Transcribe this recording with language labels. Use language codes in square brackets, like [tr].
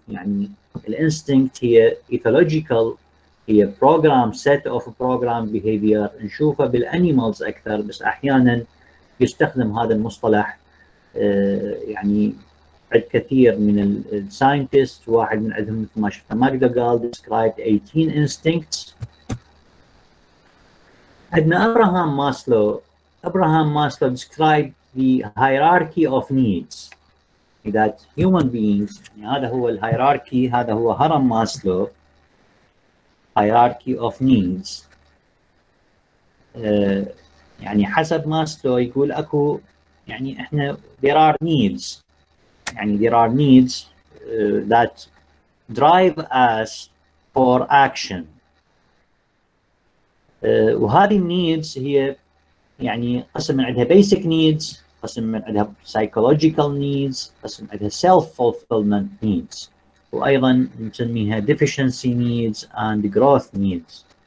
[ar] يعني الانستنكت هي ecological، هي [en] program set of program behavior [ar] نشوفها بالانيمالز اكثر، بس احيانا يستخدم هذا المصطلح يعني عند كثير من الساينتست. واحد من عندهم مثل ما شفنا ماكدوغال [en] described 18 instincts. [ar] عندنا ابراهام ماسلو [en] described the hierarchy of needs, that human beings، [ar] يعني هذا هو الهيراركي، هذا هو هرم ماسلو، [en] hierarchy of needs. [ar] يعني حسب ماسلو يقول اكو يعني احنا [en] there are needs، [ar] يعني [en] there are needs that drive us for action. [ar] وهذه النيدز هي يعني قسم من عندها [en] basic needs، [ar] قسم من عندها [en] psychological needs، [ar] قسم عندها [en] self-fulfillment needs، [ar] وأيضا نسميها [en] deficiency needs and growth needs.